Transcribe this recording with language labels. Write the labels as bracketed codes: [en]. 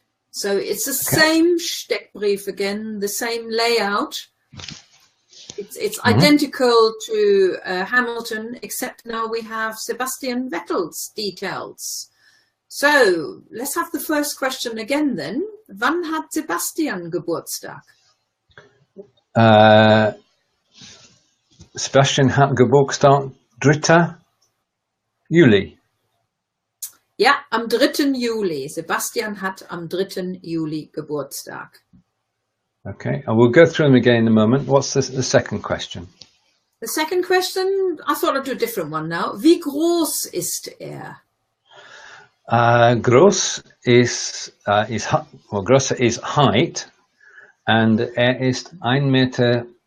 [en] So it's the same Steckbrief again, the same layout. It's identical to Hamilton, except now we have Sebastian Vettel's details. So let's have the first question again then. [de] Wann hat Sebastian Geburtstag? Sebastian hat Geburtstag 3. Juli. Ja, am 3. Juli. Sebastian hat am 3. Juli Geburtstag. [en] Okay, and we'll go through them again in a moment. What's the second question? The second question, I thought I'd do a different one now. [de] Wie groß ist er? Groß größer [en] is height, and [de] er ist 1,75 Meter.